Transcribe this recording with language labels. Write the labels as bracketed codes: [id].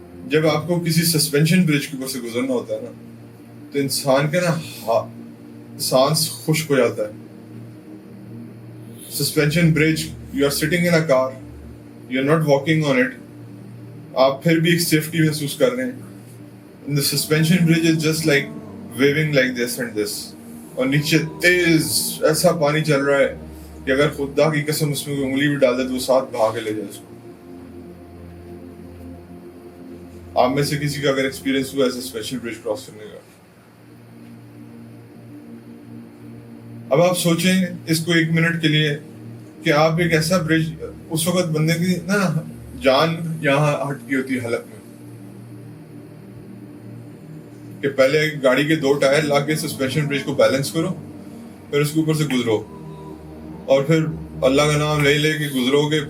[ur] جب آپ کو کسی سسپینشن برج کے اوپر سے گزرنا ہوتا ہے نا تو انسان کا نا سانس خشک ہو جاتا ہے. [en] suspension bridge, you are sitting in a car, you are not walking on it, [ur] آپ پھر بھی ایک سیفٹی محسوس کر رہے ہیں. [en] The suspension bridge is just like waving like this and this. [ur] اور نیچے تیز ایسا پانی چل رہا ہے کہ اگر خدا کی قسم اس میں کوئی انگلی بھی ڈال دے تو وہ ساتھ بہا کے لے جائے اس کو. آپ میں سے کسی کا اگر ایکسپیرینس ہوا ایسا اسپیشل برج کراس کرنے کا، اب آپ سوچیں اس کو ایک منٹ کے لیے کہ آپ ایک ایسا برج، اس وقت بندے کی نا جان یہاں ہٹ کی ہوتی ہے حلق میں، کہ پہلے گاڑی کے 2 ٹائر لا کے سسپینشن برج کو بیلنس کرو، پھر اس کے اوپر سے گزرو، اور پھر اللہ کا نام لے لے کے گزرو گے.